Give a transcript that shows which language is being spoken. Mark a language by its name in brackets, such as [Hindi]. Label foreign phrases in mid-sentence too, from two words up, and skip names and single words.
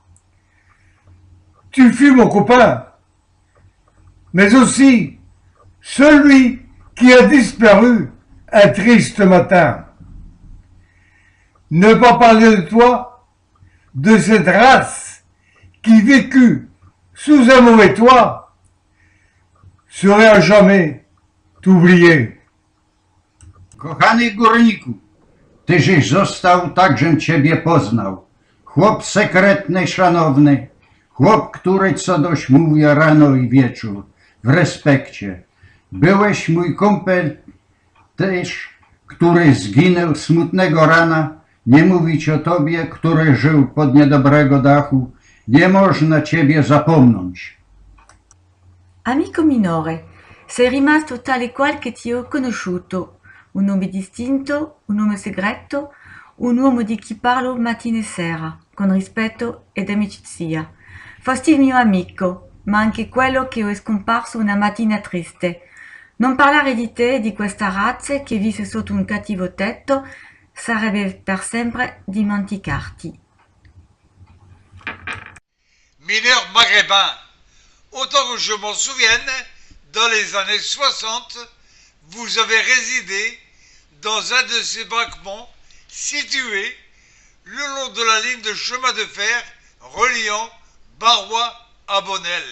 [French] Tu fus mon copain, mais aussi celui qui a disparu un triste matin. Ne pas parler de toi, de cette race qui vécut sous un mauvais toit, serait à jamais t'oublier. [Polish] Kochany górniku, tyżeś został, tak żem ciebie poznał. Chłop sekretny, szanowny, chłop, który co dość mówi rano i wieczór, w respekcie. Byłeś mój kumpel też, który zginął smutnego rana. Nie mówić o tobie, który żył pod niedobrego dachu, nie można ciebie zapomnieć. [Italian] Amico minore, sei rimasto tale qual che ti ho conosciuto, un nome distinto, un nome segreto, un uomo di chi parlo mattina e sera, con rispetto ed amicizia. Fosti il mio amico, ma anche quello che è scomparso una mattina triste. Non parlare di te, di questa razza che visse sotto un cattivo tetto, sarebbe per sempre dimenticarti. [French] Mineurs maghrébins, autant que je m'en souvienne, dans les années 60, vous avez résidé dans un de ces braquements situés le long de la ligne de chemin de fer reliant Barrois à Bonnel.